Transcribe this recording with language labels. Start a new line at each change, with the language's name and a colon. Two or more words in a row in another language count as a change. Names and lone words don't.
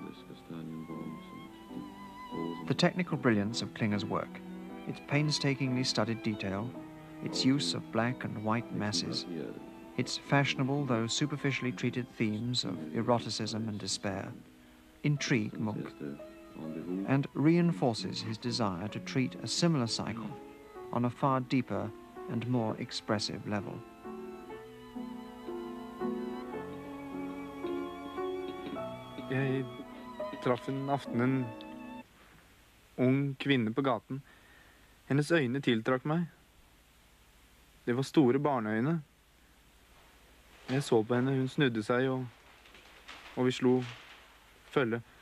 English: The technical brilliance of Klinger's work, its painstakingly studied detail, its use of black and white masses, its fashionable though superficially treated themes of eroticism and despair, intrigue Munch, and reinforces his desire to treat a similar cycle on a far deeper and more expressive level.
Norwegian: Jeg traff en aften en ung kvinne på gaten. Hennes øyne tiltrakk meg. Det var store barneøyne. Jeg så på henne, hun snudde seg, og vi slo følge.